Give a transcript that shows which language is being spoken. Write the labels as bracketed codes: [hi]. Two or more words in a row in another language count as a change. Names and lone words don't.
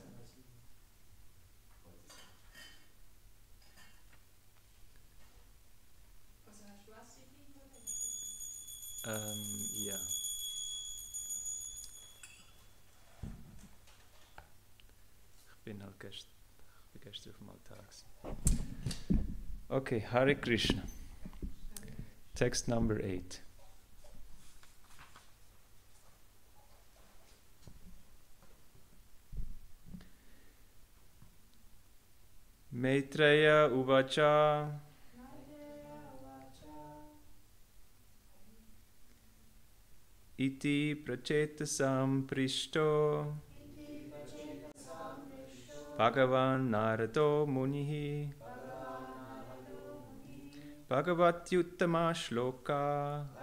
[de] Heute ist 8. Also hast du was in deinem Modell? Ja. Ich bin gestern auf dem Altar gewesen. [en] Okay, Hare Krishna. Text number 8. [sa] मैत्रेय उवाच इति प्रचेतसं पृष्टो भगवान् नारदो मुनिः भगवत्युत्तम श्लोक